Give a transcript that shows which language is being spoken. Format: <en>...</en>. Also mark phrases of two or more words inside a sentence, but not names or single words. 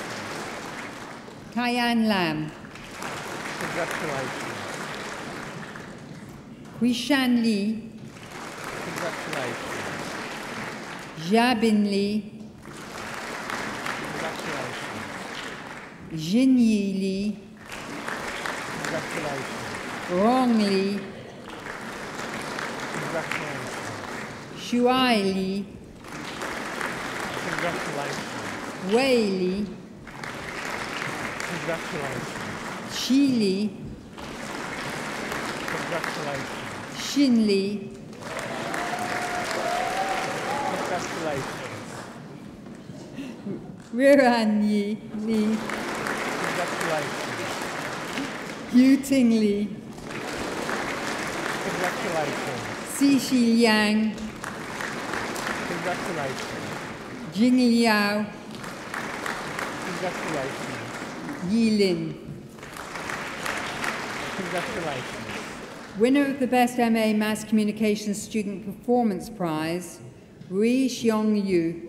<en>Kaiyan Lam. Congratulations. Huishan Li. Congratulations. Jia Bin Li. Congratulations. Jin Yi Li, Congratulations. Rong Li, Congratulations. Shuai Li, Congratulations. Wei Li, Congratulations. Shi Li, Congratulations. Xin Li, Congratulations. Ruan Yi Li, Congratulations. Yu Ting Li, Congratulations. Si Shi Liang, Congratulations. Jing Liao, Congratulations. Yi Lin. Congratulations. Winner of the Best MA Mass Communication Student Performance Prize, Ri Xiong Yu.</en>